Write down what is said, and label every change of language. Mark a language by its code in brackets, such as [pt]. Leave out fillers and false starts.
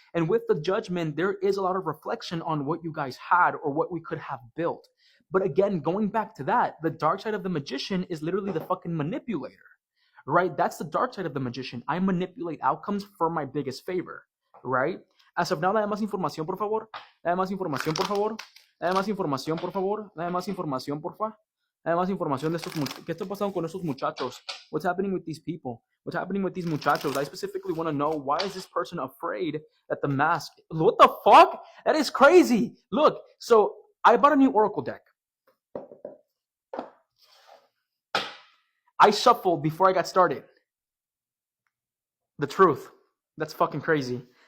[en] And with the Judgment, there is a lot of reflection on what you guys had or what we could have built. But again, going back to that, the dark side of the Magician is literally the fucking manipulator, right? That's the dark side of the Magician. I manipulate outcomes for my biggest favor, right? As of now, [es] dame más información, por favor. Dame más información, por favor. Dame más información, por favor. Dame más información, por favor. Dame más información de estos muchachos. ¿Qué está pasando con estos muchachos? [en] What's happening with these people? What's happening with these muchachos? I specifically want to know, why is this person afraid that the mask... What the fuck? That is crazy. Look, so I bought a new Oracle deck. I shuffled before I got started. The truth. That's fucking crazy.